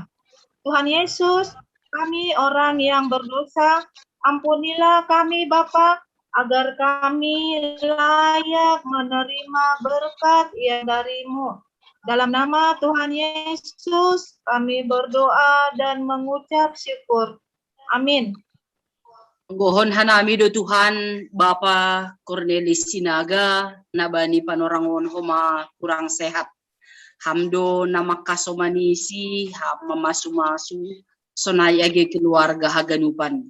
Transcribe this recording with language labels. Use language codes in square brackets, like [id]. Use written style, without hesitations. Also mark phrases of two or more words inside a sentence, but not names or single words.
[id] Tuhan Yesus, kami orang yang berdosa, ampunilah kami Bapa, agar kami layak menerima berkat yang dari-Mu. Dalam nama Tuhan Yesus, kami berdoa dan mengucap syukur. Amin. [bts] Gohon hanami do Tuhan Bapa Cornelis Sinaga nabani panorangon homa [id] kurang sehat. [bts] Hamdo nama kasomanisi ham mamasu-masu sonai age keluarga haganupan.